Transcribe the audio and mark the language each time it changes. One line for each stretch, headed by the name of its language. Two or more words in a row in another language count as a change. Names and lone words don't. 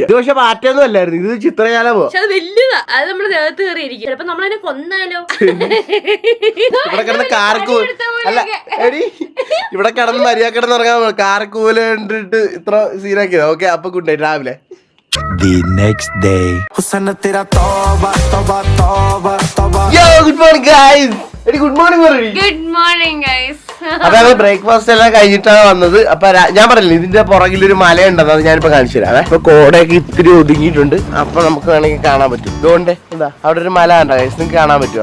Malayalam: ഇത് പക്ഷെ പാറ്റൊന്നും അല്ലായിരുന്നു, ഇത് ചിത്രശാലമോ. അത് വലുതാ, അത് നമ്മുടെ ദേഹത്ത് കയറിയിരിക്കും. ചിലപ്പോ നമ്മളതിനെ കൊന്നാലോ. ഇവിടെ കിടന്ന് കാർക്കൂ അല്ല എടി ഇവിടെ കിടന്ന് മര്യാദ കിടന്ന് ഇറങ്ങാൻ കാർക്കൂല കണ്ടിട്ട് ഇത്ര സീനാക്കിയത്. ഓക്കെ അപ്പൊ
English: good night.
Malayalam: രാവിലെ
English: The next day.
Hindi: हुस्न तेरा तौबा तौबा तौबा तौबा
English: good morning guys.
Malayalam: എടി
English: good morning
Malayalam: പറയടി.
English: good morning guys.
Malayalam: അപ്പൊ ബ്രേക്ക്ഫാസ്റ്റ് എല്ലാം കഴിഞ്ഞിട്ടാണ് വന്നത്. അപ്പൊ ഞാൻ പറഞ്ഞില്ല ഇതിന്റെ പുറകിലൊരു മലയുണ്ടെന്ന്, അത് ഞാനിപ്പോ കാണിച്ചു തരാം. അപ്പൊ കോടയൊക്കെ ഇത്തിരി ഒതുങ്ങിയിട്ടുണ്ട്. അപ്പൊ നമുക്ക് വേണമെങ്കിൽ കാണാൻ പറ്റും. ഇതുകൊണ്ട് എന്താ അവിടെ ഒരു മല ഉണ്ടോ ഗൈസ്, നിങ്ങൾക്ക് കാണാൻ പറ്റുമോ?